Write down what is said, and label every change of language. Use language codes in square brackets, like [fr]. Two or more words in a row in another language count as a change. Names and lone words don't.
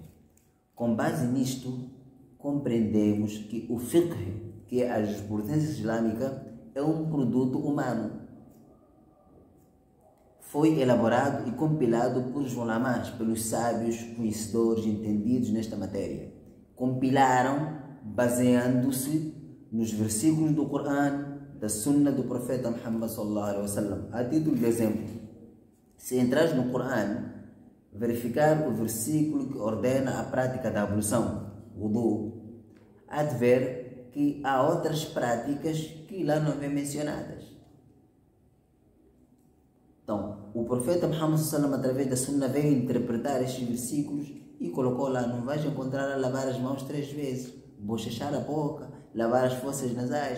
[pt] Com base nisto, compreendemos que o fiqh, que é a jurisprudência islâmica, é um produto humano. Foi elaborado e compilado por ulamás, pelos sábios, conhecedores, entendidos nesta matéria. Compilaram baseando-se nos versículos do Coran, da Sunnah do profeta Muhammad [ar] صلى الله عليه وسلم. [pt] A título de exemplo, se entras no Coran, verificar o versículo que ordena a prática da ablução, wudu, há de ver que há outras práticas que lá não vêm mencionadas. Então, o profeta Muhammad sallallahu, através da Sunnah, veio interpretar estes versículos e colocou lá: não vais encontrar a lavar as mãos 3 vezes, bochechar a boca, lavar as fossas nasais.